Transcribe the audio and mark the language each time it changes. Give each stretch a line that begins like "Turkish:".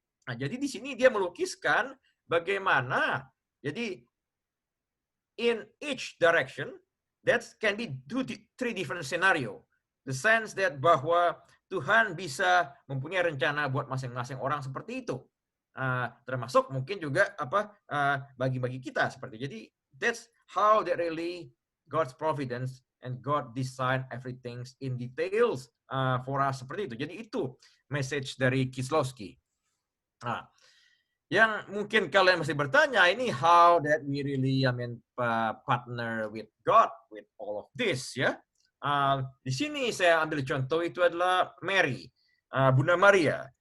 Indonesian: Nah, jadi di sini dia melukiskan bagaimana jadi
English: in each direction that can be three different scenario. The sense that
Indonesian: bahwa Tuhan bisa mempunyai rencana buat masing-masing orang seperti itu. Termasuk mungkin juga bagi kita seperti. Jadi
English: that's how that really God's providence and God design everything in details for us
Indonesian: seperti itu. Jadi itu message dari Kieslowski. Nah, yang mungkin kalian masih bertanya ini
English: how that we really partner with God with all of this
Indonesian: ya. Di sini saya ambil contoh itu adalah Mary, Bunda Maria.